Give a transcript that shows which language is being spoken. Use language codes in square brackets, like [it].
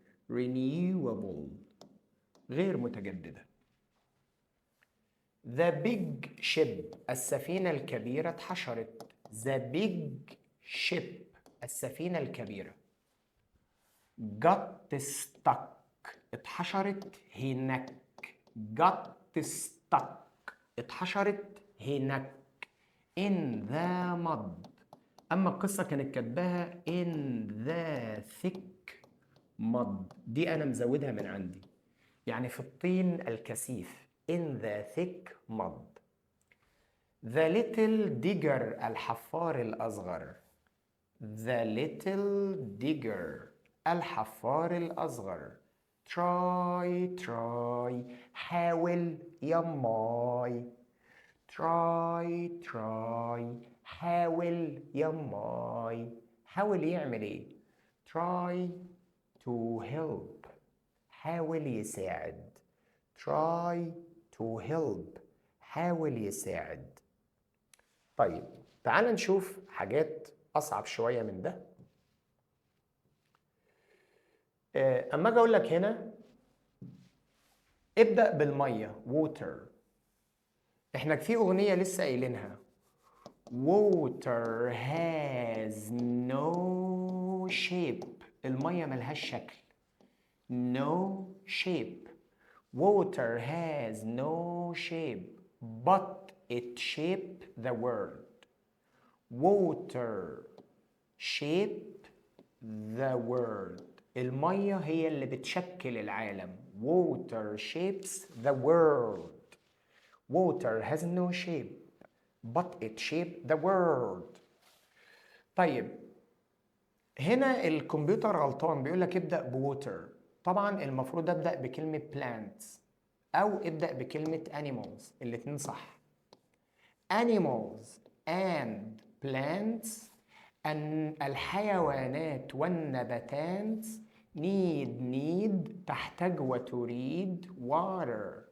[ar] non-renewable غير متجددة. [en] The big ship [ar] السفينة الكبيرة اتحشرت. [en] The big ship [ar] السفينة الكبيرة [en] got stuck [ar] اتحشرت هناك. [en] got stuck [ar] اتحشرت هناك [en] in the mud. [ar] أما القصة كانت كاتباها [en] in the thick mud. [ar] دي أنا مزودها من عندي، يعني في الطين الكثيف. [en] in the thick mud. The little digger الحفار الأصغر. The little digger [ar] الحفار الأصغر try حاول يا ماي. try حاول يا ماي. حاول يعمل ايه؟ [en] try to help [ar] حاول يساعد. [en] try to help [ar] حاول يساعد. طيب تعال نشوف حاجات أصعب شوية من ده. أما أجي أقول لك هنا ابدأ بالمية water. إحنا في أغنية لسه قايلينها [en] water has no shape. [ar] المية ملهاش شكل. [en] no shape. water has no shape but it shaped the world. water shape the world. [ar] المية هي اللي بتشكل العالم. [en] water shapes the world. water has no shape but it shaped the world. [ar] طيب هنا الكمبيوتر غلطان، بيقول لك ابدأ بووتر. طبعا المفروض ابدأ بكلمة plants او ابدأ بكلمة animals. الاتنين صح. [en] animals and plants [ar] أن الحيوانات والنباتات need تحتاج وتريد water.